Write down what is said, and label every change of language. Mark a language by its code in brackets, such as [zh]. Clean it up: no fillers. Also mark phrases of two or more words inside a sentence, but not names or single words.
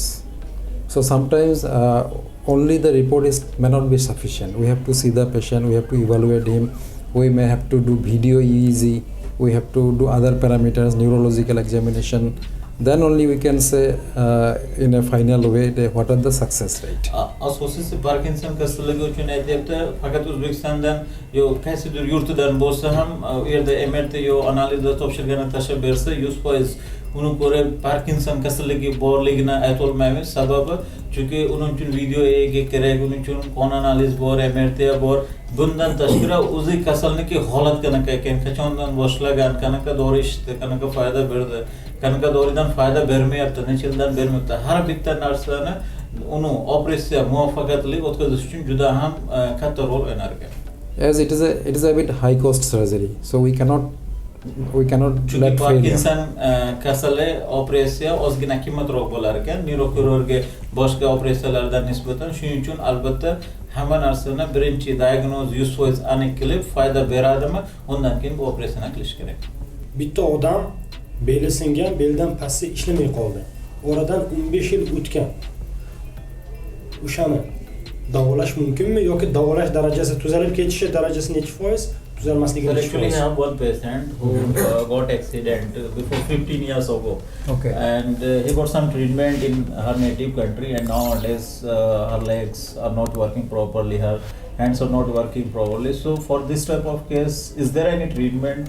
[en] So sometimes only the report may not be sufficient. We have to see the patient, we have to evaluate him. We may have to do video EEG, we have to do other parameters, neurological examination. Then only we can say in a final way what are the success rate. [uz] Asosiysi Parkinson kasalligi uchun aytyapti, faqat O'zbekistondan yo qaysidir yurtidan bo'lsa ham u yerda MRT yo analizlar topshirganini tashlab bersa 100% uni ko'rib Parkinson kasalligi borligini ayta olmaymiz. Sababi chunki uning uchun [en] video EEG [uz] kerak, uning uchun qon analiz bor, MRT bor. Bundan tashqari o'zi kasalniki holat qanaqa ekan, qachondan boshlagan, qanaqa dori ichdi, qanaqa foyda berdi, qanaqa doridan foyda bermayapti, necha yildan bermayapti. Har bitta narsani uni operatsiya muvaffaqiyatli o'tkazish uchun juda ham katta rol o'ynar ekan. [en] As it is a bit high cost surgery, so we cannot [uz] let Parkinson kasali operatsiya ozgina qimmatroq bo'lar ekan, neyroxirurgiya boshqa operatsiyalardan nisbatan. Shuning uchun albatta hamma narsani birinchi diagnoz 100% aniq qilib foyda beradimi, undan keyin bu operatsiyani qilish kerak. Bitta odam beli singan, beldan pasti ishlamay qoldi. oradan 15 yil o'tgan. O'shani davolash mumkinmi yoki davolash darajasi tuzalib ketishi darajasi necha foiz? Tuzalmasligi necha [en] Actually, [uz] foiz? [en] I have one patient who got accident before 15 years ago. Okay. And he got some treatment in her native country, and nowadays her legs are not working properly, her hands are not working properly. So for this type of case, is there any treatment?